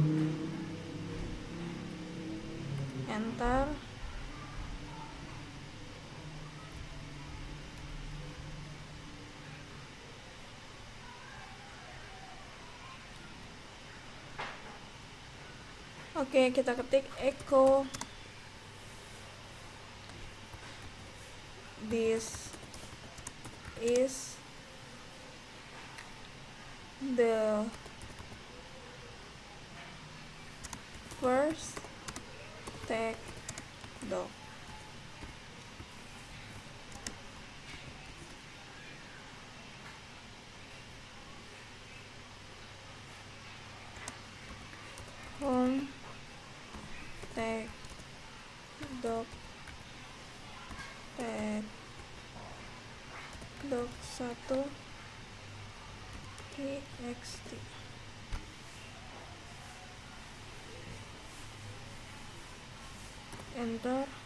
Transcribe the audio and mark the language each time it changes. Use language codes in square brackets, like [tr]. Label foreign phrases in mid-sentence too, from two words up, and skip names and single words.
[id] Enter. Oke, kita ketik [en] echo this is the first tag doc. Home tag doc tag doc 1 txt. [id] Enter.